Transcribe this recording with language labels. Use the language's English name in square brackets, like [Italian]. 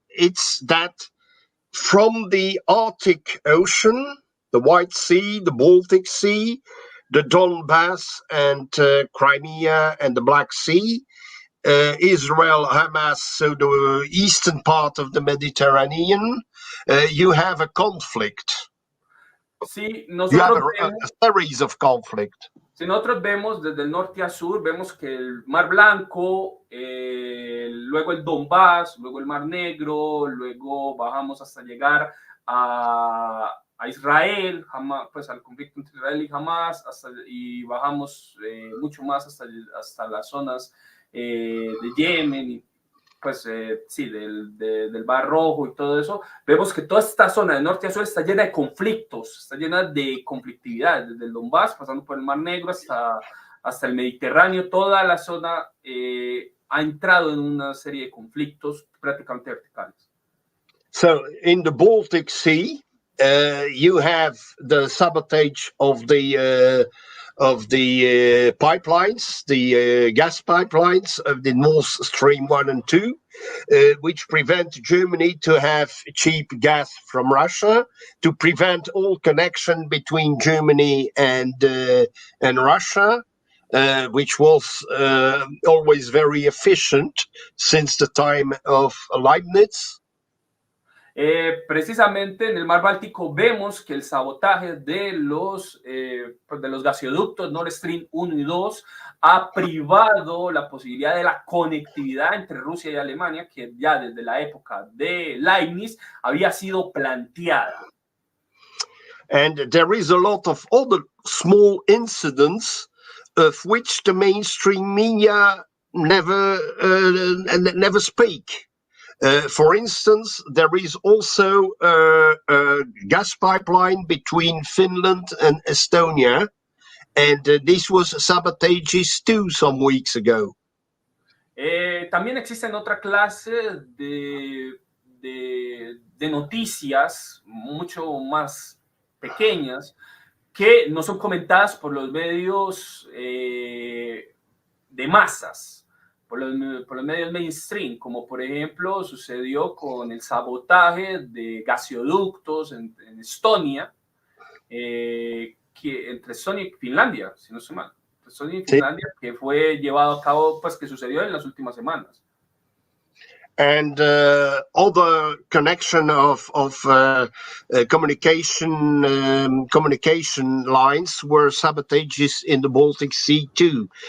[English] It's that from the Arctic Ocean, the White Sea, the Baltic Sea, the Donbass and Crimea and the Black Sea, Israel, Hamas, so the eastern part of the Mediterranean, you have a conflict. [Spanish] Sí, [English] You have a series of conflict. [Spanish] Si nosotros vemos desde el norte a sur, vemos que el Mar Blanco, luego el Donbass, luego el Mar Negro, luego bajamos hasta llegar a Israel, pues al conflicto entre Israel y Hamas, y bajamos mucho más hasta las zonas de Yemen, y pues sí, del Mar Rojo y todo eso. Vemos que toda esta zona de norte a sur está llena de conflictos, está llena de conflictividad, desde el Donbass, pasando por el Mar Negro hasta el Mediterráneo. Toda la zona ha entrado en una serie de conflictos prácticamente verticales. [English] So in the Baltic Sea, you have the sabotage of the pipelines, the gas pipelines of the Nord Stream 1 and 2, which prevent Germany to have cheap gas from Russia, to prevent all connection between Germany and Russia, which was always very efficient since the time of Leibniz. [Spanish] Precisamente en el Mar Báltico vemos que el sabotaje de los gasoductos Nord Stream 1 y 2 ha privado la posibilidad de la conectividad entre Rusia y Alemania, que ya desde la época de Leibniz había sido planteada. [English] And there is a lot of other small incidents of which the mainstream media never speak. For instance, there is also a gas pipeline between Finland and Estonia, and this was sabotages too some weeks ago. [Spanish] También existen otra clase de noticias mucho más pequeñas que no son comentadas por los medios de masas, por los medios mainstream, como por ejemplo sucedió con el sabotaje de gasoductos en Estonia, que entre Estonia y Finlandia, si no estoy mal, Estonia y Finlandia, que fue llevado a cabo, pues que sucedió en las últimas semanas. [English] And other connection of communication lines were sabotages in the Baltic Sea too.